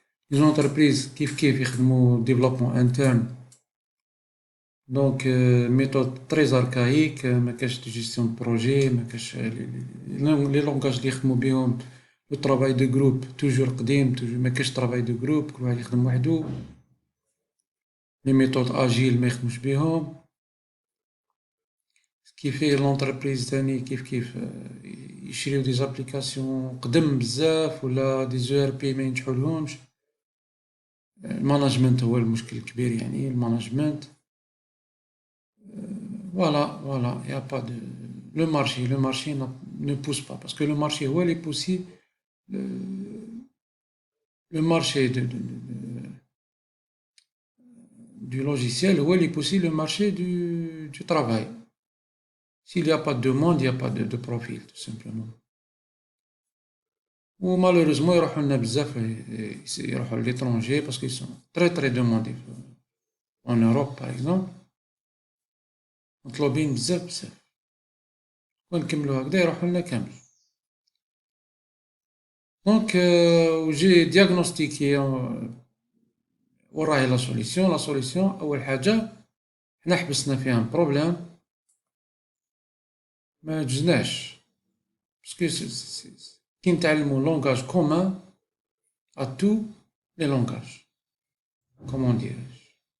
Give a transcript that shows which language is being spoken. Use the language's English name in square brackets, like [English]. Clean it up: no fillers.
[French] Les entreprises [Arabic] كيف يخدموا [French] développement interne. Donc, méthode très archaïque, [Arabic] ما كاش [French] de gestion de projet, ما كاش les langages [Arabic] اللي يخدموا بيهم [French] le travail de groupe toujours [Arabic] قديم, [French] ما كاش travail de groupe, [Arabic] كل واحد يخدم وحدو. Les méthodes agiles ما يخدموش بيهم. كيف [French] fait l'entreprise [Arabic] تاني كيف يشريو des applications قدم بزاف ولا des ERP ما ينجحولهمش. المانجمنت هو المشكل الكبير, يعني المانجمنت. [French] Voilà, il n'y a pas de. Le marché ne pousse pas. Parce que le marché, où il est poussé, le, le marché du logiciel, où il est poussé le marché du travail. S'il n'y a pas de demande, il n'y a pas de profil, tout simplement. Ou malheureusement, ils [Arabic] يروحوا [French] à l'étranger parce qu'ils sont très très demandés. En Europe, par exemple, [Arabic] مطلوبين بزاف. ونكملوا هكذا يروحوا لنا كامل. [French] Donc, j'ai diagnostiqué [Arabic] وراهي [French] لا سوليسيون. [Arabic] أول حاجة حنا حبسنا فيها بروبليم ما جزناش, باسكو كي نتعلمو [French] لونغاج كومان à tous les langages, comment dirais-je,